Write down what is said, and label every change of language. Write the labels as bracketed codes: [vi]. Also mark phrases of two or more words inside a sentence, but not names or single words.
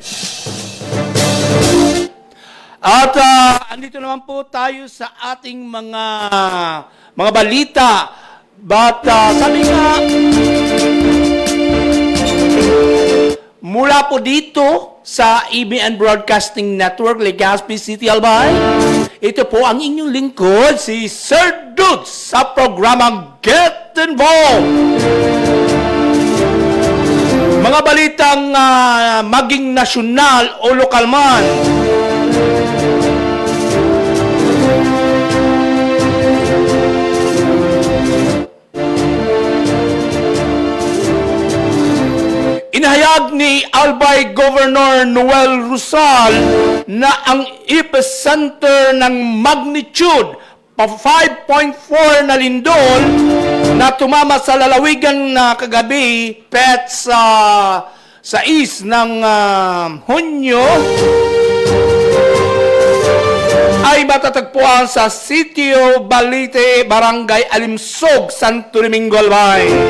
[tl] At andito naman po tayo sa ating mga balita. But sabi nga, mula po dito sa ABN Broadcasting Network, Legazpi City, Albay, ito po ang inyong lingkod, si Sir Dudes sa programang Get Involved! Mga balitang maging nasyonal o lokal man. Inahayag ni Albay Governor Noel Rusal na ang epicenter ng magnitude pa 5.4 na lindol na tumama sa lalawigan na kagabi sa east ng Hunyo ay matatagpuan sa Sitio Balite, Barangay Alimsog, Santo Domingo, Albay.